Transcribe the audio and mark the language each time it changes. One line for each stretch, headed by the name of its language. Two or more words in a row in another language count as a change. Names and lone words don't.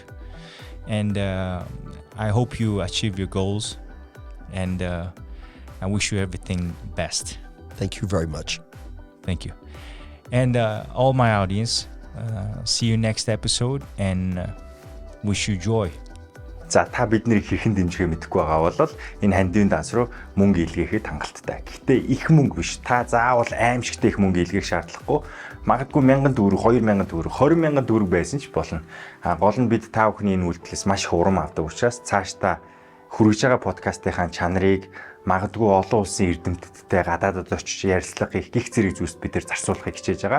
English: And I hope you achieve your goals. And I wish you everything best. Thank you very much. Thank you. And all my audience, see you next episode and wish you joy.
Mongolian: За та биднийг хэрхэн дэмжихээ мэдэхгүй байгаа бол энэ хандивын данс руу мөнгө илгээхэд хангалттай. Гэхдээ их мөнгө биш. Та заавал аимшигтэй их мөнгө илгээх шаардлагагүй. Магадгүй 1000 төгрөг, 2000 төгрөг, 20000 төгрөг байсан ч болно. Гол нь бид та бүхний энэ үйлдэлээс маш их урам авдаг учраас цааш та хүргэж байгаа подкастынхаа чанарыг магадгүй олон улсын эрдэмтдтэй гадаадд очиж ярилцлага хийх гих зэрэг зүйлс бид нар зарцуулахыг хичээж байгаа.